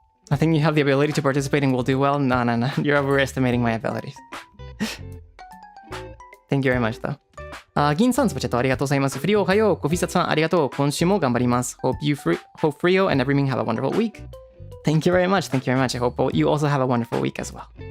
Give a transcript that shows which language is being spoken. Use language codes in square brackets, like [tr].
[en] I think you have the ability to participate and will do well. No. You're overestimating my abilities. Thank you very much, though. [ja] 銀さん、スパチャットありがとうございます。フリオおはよう。コフィサツさんありがとう。今週も頑張ります。 [en] Hope Frio and everything have a wonderful week. Thank you very much. Thank you very much. I hope you also have a wonderful week as well.